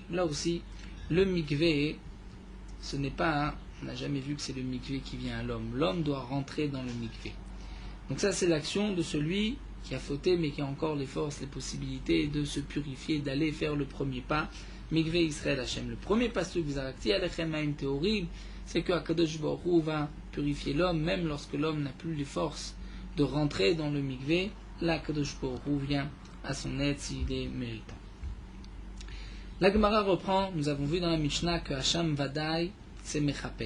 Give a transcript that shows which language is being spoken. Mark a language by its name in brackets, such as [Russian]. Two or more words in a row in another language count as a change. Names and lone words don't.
[French] Là aussi, le mikvé, ce n'est pas, on n'a jamais vu que c'est le mikvé qui vient à l'homme. L'homme doit rentrer dans le mikvé. Donc ça, c'est l'action de celui qui a fauté, mais qui a encore les forces, les possibilités de se purifier, d'aller faire le premier pas. [Hebrew] מקוה ישראל השם. [French] Le premier pasuk, [Hebrew] וזרקתי עליכם מים טהורים, [French] c'est que Akadosh Baruch Hu va purifier l'homme, même lorsque l'homme n'a plus les forces de rentrer dans le mikvé. Là, Akadosh Baruch Hu vient à son aide s'il est méritant. La Gemara reprend, nous avons vu dans la Mishnah que [Hebrew] אשם ודאי, [French] c'est Mechaper.